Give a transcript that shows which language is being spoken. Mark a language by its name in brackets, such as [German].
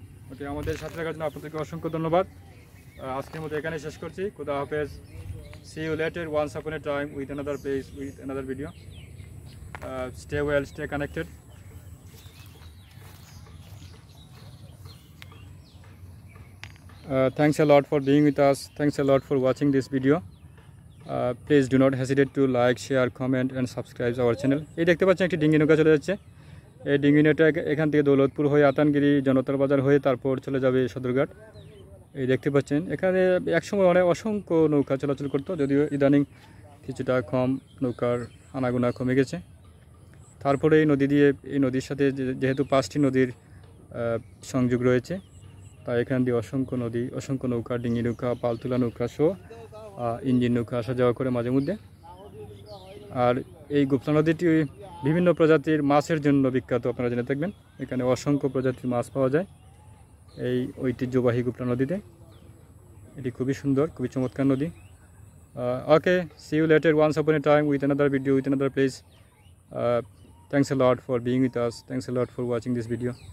[Bangla] ওকে, আমাদের সাথে থাকার জন্য আপনাদেরকে অসংখ্য ধন্যবাদ. আজকের মতো এখানে শেষ করছি. খুদা হাফেজ. [English] See you later. Once upon a time with another place, with another video. Stay well, stay connected. Thanks a lot for being with us. Thanks a lot for watching this video. Please do not hesitate to like, share, comment and subscribe our channel. [Bangla] এই দেখতে পাচ্ছেন একটি ডিঙ্গি নৌকা চলে যাচ্ছে. এই ডিঙ্গি নৌকা এখান থেকে দৌলতপুর হয়ে আতানগিরি জনতার বাজার হয়ে তারপর চলে যাবে সদরঘাট. এই দেখতে পাচ্ছেন এখানে একসময় অসংখ্য নৌকা চলাচল করতো, যদিও ইদানিং কিছুটা কম, নৌকার আনাগোনা কমে গেছে. তারপরে এই নদীর সাথে যেহেতু 5টি নদীর সংযোগ রয়েছে, তাই এখান দিয়ে অসংখ্য নৌকা, ডিঙ্গি নৌকা, পালতোলা নৌকা সহ ইঞ্জিন নৌকা আসা যাওয়া করে মাঝে মধ্যে. আর এই গুপ্তা নদীটি বিভিন্ন প্রজাতির মাছের জন্য বিখ্যাত, আপনারা জেনে থাকবেন. এখানে অসংখ্য প্রজাতির মাছ পাওয়া যায় এই ঐতিহ্যবাহী গুপ্তা নদীতে. এটি খুবই সুন্দর, খুবই চমৎকার নদী. [English] Okay, see you later once upon a time with another video, with another place. Thanks a lot for being with us. Thanks a lot for watching this video.